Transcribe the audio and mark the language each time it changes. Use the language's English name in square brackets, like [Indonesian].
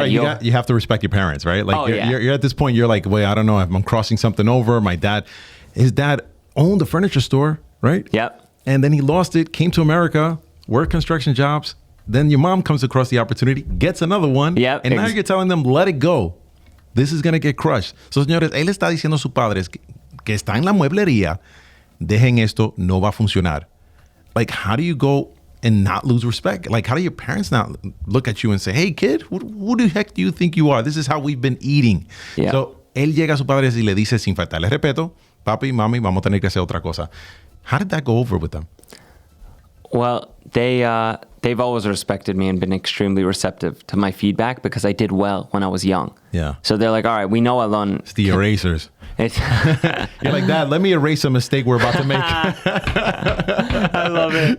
[English] right, you have to respect your parents, right? Like you're at this point, you're like, wait, I don't know. I'm crossing something over. His dad owned a furniture store, right? Yep. And then he lost it, came to America, worked construction jobs. Then your mom comes across the opportunity, gets another one. Yep. And now you're telling them, let it go. This is going to get crushed. [Spanish] So, señores, él está diciendo a sus padres que está en la mueblería, dejen esto, no va a funcionar. [English] Like, how do you go and not lose respect? Like, how do your parents not look at you and say, hey, kid, who the heck do you think you are? This is how we've been eating. Yeah. [Spanish] So, él llega a sus padres y le dice, sin faltarle respeto, papi, mami, vamos a tener que hacer otra cosa. [English] How did that go over with them? Well, they've always respected me and been extremely receptive to my feedback because I did well when I was young. Yeah. So they're like, all right, we know Allon. It's the erasers. You're like, Dad, let me erase a mistake we're about to make. I love it.